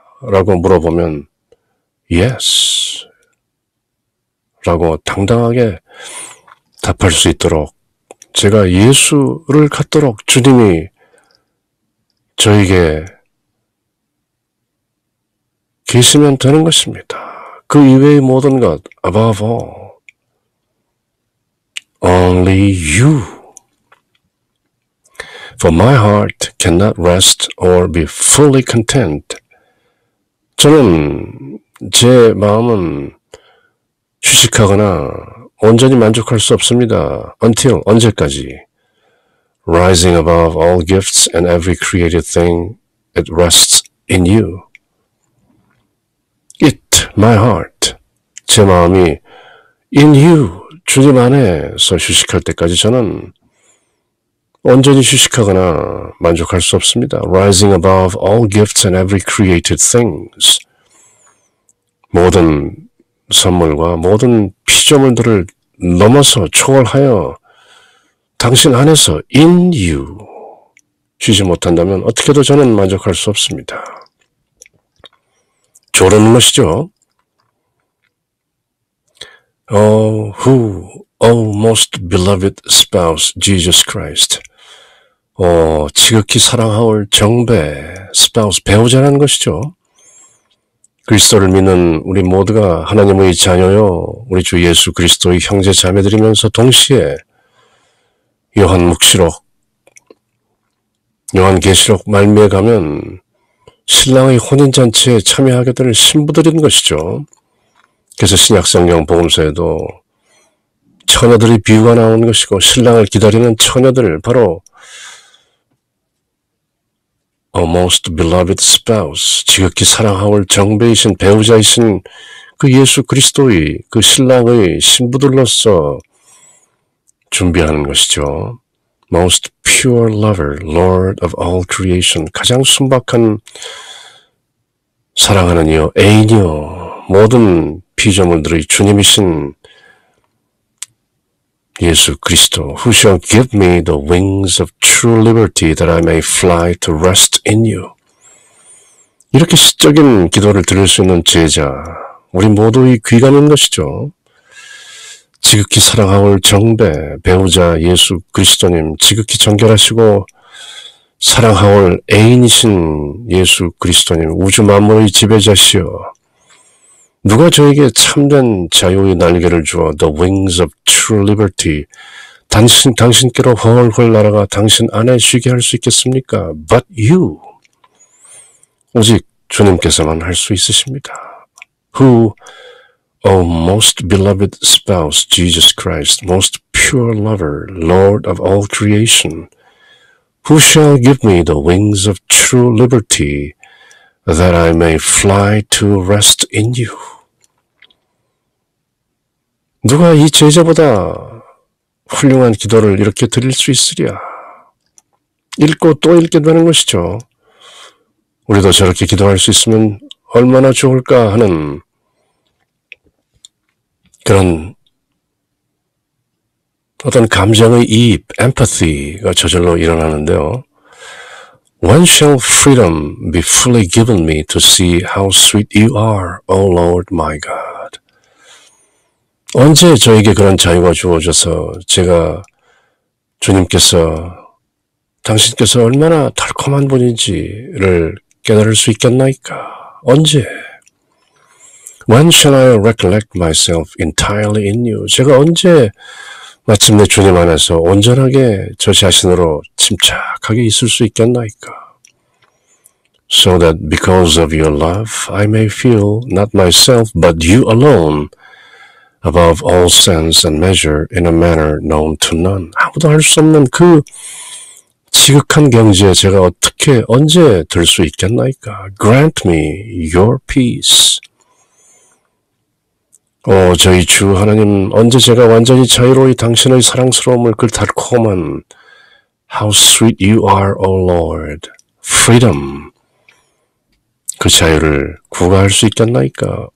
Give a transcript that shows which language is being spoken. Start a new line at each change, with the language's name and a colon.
Korean: 라고 물어보면 yes 라고 당당하게 답할 수 있도록 제가 예수를 갖도록 주님이 저에게 계시면 되는 것입니다. 그 이외의 모든 것
English: above all only you For my heart cannot rest or be fully content.
Korean: 저는 제 마음은 휴식하거나 온전히 만족할 수 없습니다.
English: Until
Korean: 언제까지?
English: Rising above all gifts and every created thing, it rests in you. It, my heart,
Korean: 제 마음이
English: in you,
Korean: 주님 안에서 휴식할 때까지 저는 온전히 휴식하거나 만족할 수 없습니다.
English: Rising above all gifts and every created things.
Korean: 모든 선물과 모든 피조물들을 넘어서 초월하여 당신 안에서
English: in you
Korean: 쉬지 못한다면 어떻게도 저는 만족할 수 없습니다. 조르는 것이죠.
English: Oh, most beloved spouse, Jesus Christ.
Korean: 지극히 사랑하올 정배, spouse, 배우자라는 것이죠. 그리스도를 믿는 우리 모두가 하나님의 자녀요, 우리 주 예수 그리스도의 형제 자매들이면서 동시에 요한계시록 말미에 가면 신랑의 혼인잔치에 참여하게 될 신부들인 것이죠. 그래서 신약성경 복음서에도 처녀들의 비유가 나온 것이고 신랑을 기다리는 처녀들 바로
English: most beloved spouse,
Korean: 지극히 사랑하올 정배이신 배우자이신 그 예수 그리스도의 그 신랑의 신부들로서 준비하는 것이죠.
English: Most pure lover, Lord of all creation,
Korean: 가장 순박한 사랑하는 이여, 애인이여, 모든 피조물들의 주님이신
English: 예수 그리스도, who shall give me the wings of true liberty that I may fly to rest in you.
Korean: 이렇게 시적인 기도를 드릴 수 있는 제자, 우리 모두의 귀감인 것이죠. 지극히 사랑하올 정배, 배우자 예수 그리스도님, 지극히 정결하시고 사랑하올 애인이신 예수 그리스도님, 우주 만물의 지배자시여, 누가 저에게 참된 자유의 날개를 주어
English: the wings of true liberty,
Korean: 당신께로 훨훨 날아가 당신 안에 쉬게 할 수 있겠습니까?
English: But you,
Korean: 오직 주님께서만 할 수 있으십니다.
English: Who, O most beloved spouse, Jesus Christ, most pure lover, Lord of all creation, who shall give me the wings of true liberty, that I may fly to rest in you.
Korean: 누가 이 제자보다 훌륭한 기도를 이렇게 드릴 수 있으랴. 읽고 또 읽게 되는 것이죠. 우리도 저렇게 기도할 수 있으면 얼마나 좋을까 하는 그런 어떤 감정의 이입, empathy가 저절로 일어나는데요.
English: When shall freedom be fully given me to see how sweet you are, O Lord my God?
Korean: 언제 저에게 그런 자유가 주어져서 제가 당신께서 얼마나 달콤한 분인지를 깨달을 수 있겠나이까? 언제?
English: When shall I recollect myself entirely in you?
Korean: 제가 언제 마침내 주님 안에서 온전하게 저 자신으로 침착하게 있을 수 있겠나이까?
English: So that because of your love, I may feel not myself but you alone, above all sense and measure, in a manner known to none.
Korean: 아무도 할 수 없는 그 지극한 경지에 제가 어떻게 언제 들 수 있겠나이까?
English: Grant me your peace.
Korean: 저희 주 하나님, 언제 제가 완전히 자유로이 당신의 사랑스러움을, 그 달콤한
English: How sweet you are, O Lord, freedom,
Korean: 그 자유를 구가할 수 있겠나이까?